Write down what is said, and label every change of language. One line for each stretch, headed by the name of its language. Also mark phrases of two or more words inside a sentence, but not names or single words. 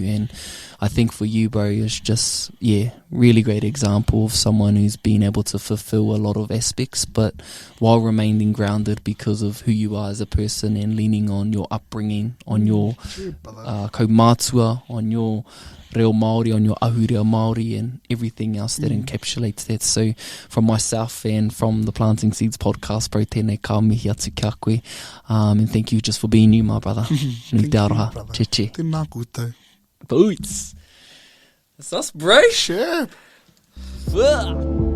English: And I think for you, bro, is just really great example of someone who's been able to fulfill a lot of aspects, but while remaining grounded because of who you are as a person, and leaning on your upbringing, on your kaumātua, on your
Māori: reo Māori,
English: on your
Māori: ahurea Māori,
English: and everything else that encapsulates that. So from myself and from the Planting Seeds podcast, bro,
Māori: tēnei ka mihi atu kia koe,
English: and thank you just for being you, my brother.
Māori: Ni te aroha. Che. Tēnā koutou.
English: Boots. That's us, bro. Sure. Fuck.